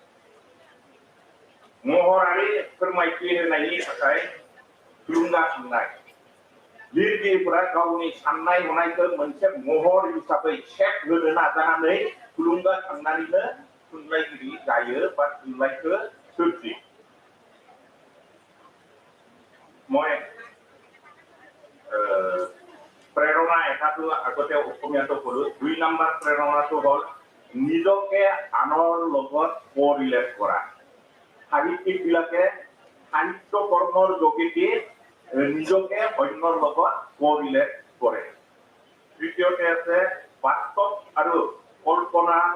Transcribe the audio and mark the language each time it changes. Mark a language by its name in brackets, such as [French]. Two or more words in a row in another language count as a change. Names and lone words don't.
[Bodo] महरारि फोरमायथि होनायनि थाखाय थुलुंगाखांनाय लिरगिरिफोरा गावनि साननाय हनायखौ मोनसे महर हिसाबै सेप होनो नाजानानै थुलुंगाखांनानैनो थुनलाइगिरि जायो बा थुनलाइखौ सोरजियो [Assamese] মই প্ৰেৰণা এটাটো আগতে অসমীয়াটো ক'লো দুই নম্বৰ প্ৰেৰণাটো হ'ল নিজকে আনৰ লগত কৰিলেট কৰা সাহিত্যিকবিলাকে সাহিত্য কৰ্মৰ যোগেদি নিজকে অন্যৰ লগত কৰিলেট কৰে তৃতীয়তে আছে বাস্তৱ আৰু কল্পনা